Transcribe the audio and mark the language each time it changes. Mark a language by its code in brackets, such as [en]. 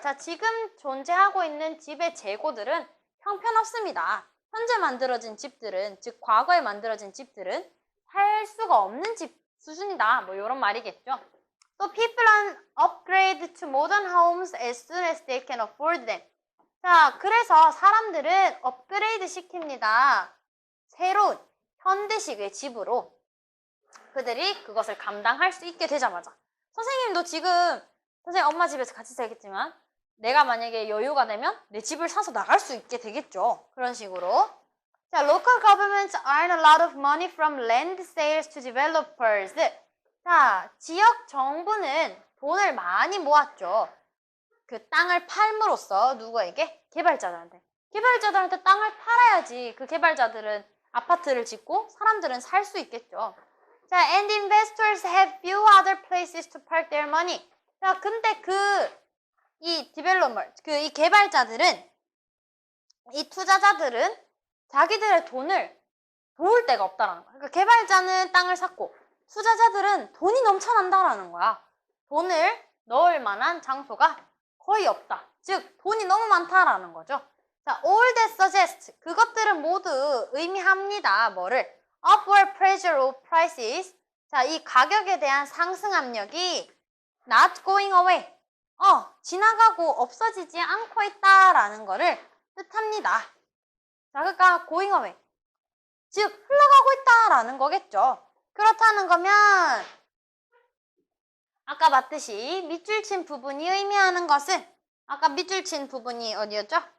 [ko] 자, 지금 존재하고 있는 집의 재고들은 형편없습니다. 현재 만들어진 집들은, 즉 과거에 만들어진 집들은 살 수가 없는 집 수준이다. 뭐 이런 말이겠죠. [en] So people upgrade to modern homes as soon as they can afford them. [ko] 자, 그래서 사람들은 업그레이드 시킵니다. 새로운 현대식의 집으로 그들이 그것을 감당할 수 있게 되자마자. 선생님도 지금 선생님 엄마 집에서 같이 살겠지만 내가 만약에 여유가 되면 내 집을 사서 나갈 수 있게 되겠죠. 그런 식으로. [en] 자, local governments earn a lot of money from land sales to developers. [ko] 자, 지역 정부는 돈을 많이 모았죠. 그 땅을 팔므로써 누구에게? 개발자들한테. 개발자들한테 땅을 팔아야지 그 개발자들은 아파트를 짓고 사람들은 살 수 있겠죠. [en] 자, and investors have few other places to park their money. [ko] 자, 근데 이 개발자들은, 이 투자자들은 자기들의 돈을 도울 데가 없다라는 거야. 그러니까 개발자는 땅을 샀고 투자자들은 돈이 넘쳐난다라는 거야. 돈을 넣을 만한 장소가 거의 없다. 즉 돈이 너무 많다라는 거죠. [en] 자, all that suggest. [ko] 그것들은 모두 의미합니다. 뭐를? [en] upward pressure of prices. [ko] 자, 이 가격에 대한 상승 압력이 [en] not going away. [ko] 지나가고 없어지지 않고 있다라는 거를 뜻합니다. 자, 그러니까 [en] going away. [ko] 즉, 흘러가고 있다라는 거겠죠. 그렇다는 거면 아까 봤듯이 밑줄 친 부분이 의미하는 것은 아까 밑줄 친 부분이 어디였죠?